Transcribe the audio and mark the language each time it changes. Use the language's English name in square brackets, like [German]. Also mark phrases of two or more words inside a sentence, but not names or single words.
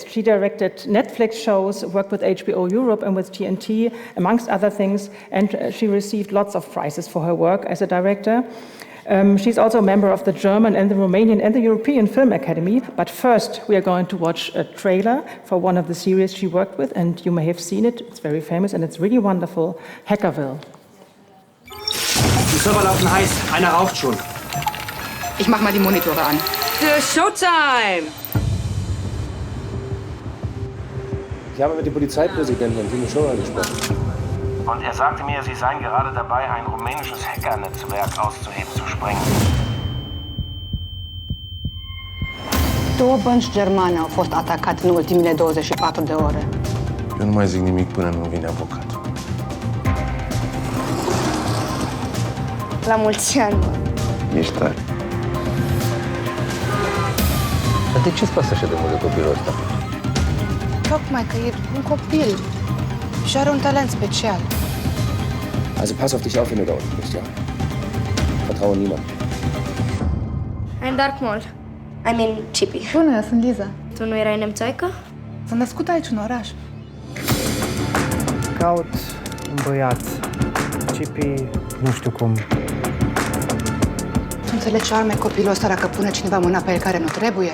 [English] She directed Netflix shows, worked with HBO Europe and with TNT, amongst other things, and she received lots of prizes for her work as a director. She's also a member of the German and the Romanian and the European Film Academy. But first, we are going to watch a trailer for one of the series she worked with, and you may have seen it. It's very famous and it's really wonderful. Hackerville. [German] Die Server laufen heiß. Einer raucht schon. Ich mach mal die Monitore an. Für Showtime! Ich habe mit dem Polizeipräsidenten und Timo Schorer gesprochen. Und er sagte mir, Sie seien gerade dabei, ein rumänisches Hackernetzwerk auszuheben, zu sprengen. [Romanian] 2 bănci germane au fost atacate în ultimele 24 de ore. Eu nu mai zic nimic până nu vine avocatul. La mulți ani. Ești tare. Dar de ce-ți pasă așa de mult de copilul ăsta? Tocmai că e un copil și are un talent special. [German] Also pass auf dich auf, wenn du da unten bist, ja? Vertraue niemand. [English] I'm Dark Maul. I mean, Chippy. [Romanian] Bună, eu sunt Liza. Tu nu erai nemțoică? Sunt născută aici, în oraș. Caut un băiat. Chippy, nu știu cum. Tu înțelegi ce arme copilul ăsta dacă pune cineva mâna pe el care nu trebuie?